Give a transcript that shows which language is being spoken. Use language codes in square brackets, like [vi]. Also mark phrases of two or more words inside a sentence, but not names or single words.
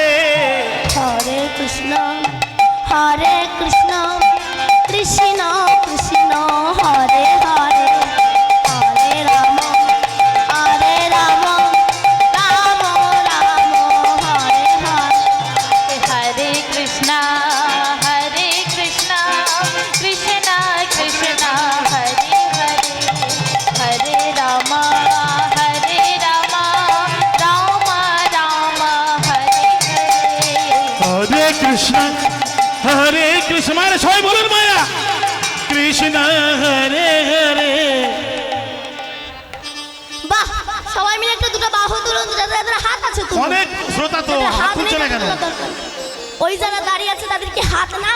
[sa] হরে কৃষ্ণ কৃষ্ণ কৃষ্ণ কৃষ্ণ হরে হরে হরে রাম রাম রাম হরে হরে। हरे कृष्णा कृष्णा कृष्णा हरे हरे हरे राम राम राम हरे हरे। [bn] হরে কৃষ্ণ মানে সবাই বলুন মায়া কৃষ্ণ হরে হরে। বাহ, সবাই মিলে একটা দুটো বাহু তুলুন, যাদের হাত আছে তুলুন। অনেক শ্রোতা তো যাদের হাত নেই তুলছে না কেন? তাদের দরকার। ওই যারা দাঁড়িয়ে আছে তাদের কি হাত নাই?